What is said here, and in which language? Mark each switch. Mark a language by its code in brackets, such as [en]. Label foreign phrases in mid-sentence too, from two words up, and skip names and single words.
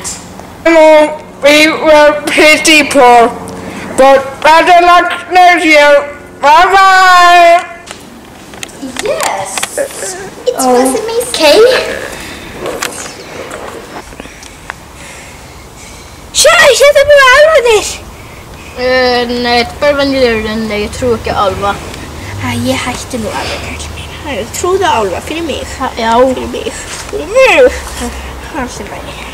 [en] We were pretty poor, but better luck next year. Bye bye. Yes, it was amazing. Okay. [is] Þetta er bara alvarnir. Nei, þetta er bara venjulegur en ég trú ekki á álfa. Ég hætti nú alveg kall mín. Trúðu á álfa fyrir mig. Já. Fyrir mig. Fyrir mig. Það sem væri.